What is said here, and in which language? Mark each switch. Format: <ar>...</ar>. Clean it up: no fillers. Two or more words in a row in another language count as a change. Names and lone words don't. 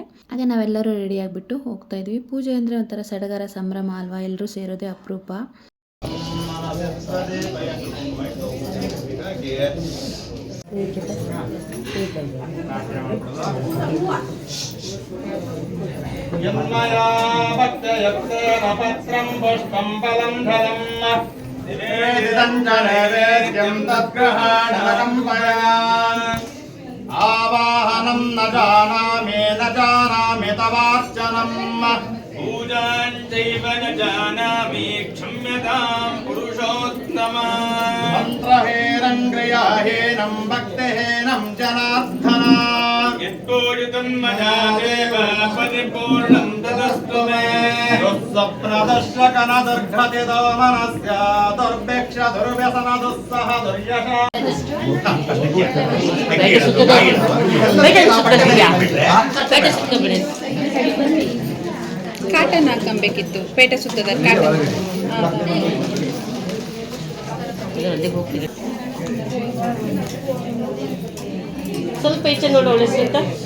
<kn>ಹಾಗೆ ನಾವೆಲ್ಲರೂ ರೆಡಿ ಆಗಿಬಿಟ್ಟು ಹೋಗ್ತಾ ಇದ್ವಿ. ಪೂಜೆ ಅಂದರೆ ಒಂಥರ ಸಡಗರ ಸಂಭ್ರಮ ಅಲ್ವಾ, ಎಲ್ಲರೂ ಸೇರೋದೇ ಅಪರೂಪ.</kn> <sa>ಯನ್ಮಯಾ ಭಕ್ತಯತ್ರೇಣ ಪತ್ರಂ ಪುಷ್ಪಂ ಫಲಂ ಫಲಂ ನಿವೇದಿತಂ ಚ ನೈವೇದ್ಯಂ ತದ್ಗ್ರಹಾಣಕಂಪಯಾ ಆವಾಹನಂ ನ ಜಾನಾಮಿ ತವಾರ್ಚನಂ पूजां चैव न जानामि क्षम्यतां पुरुषोत्तम मन्त्रहेनं क्रियाहेनं भक्तिहेनं जनार्दन यत्पूजितं मया देव परिपूर्णं तदस्तु मे दुःस्वप्नदर्शकनदुर्घटितो मनस्य दुर्भिक्ष दुर्व्यसन दुस्सह दुर्यश</sa> <kn>ಕಾಟನ್ ಹಾಕಬೇಕಿತ್ತು, ಪೇಟೆ ಸುತ್ತದ ಕಾಟನ್. ಸ್ವಲ್ಪ ಈಚೆ ನೋಡಿ ಒಳಿಸಿ ಅಂತ.</kn>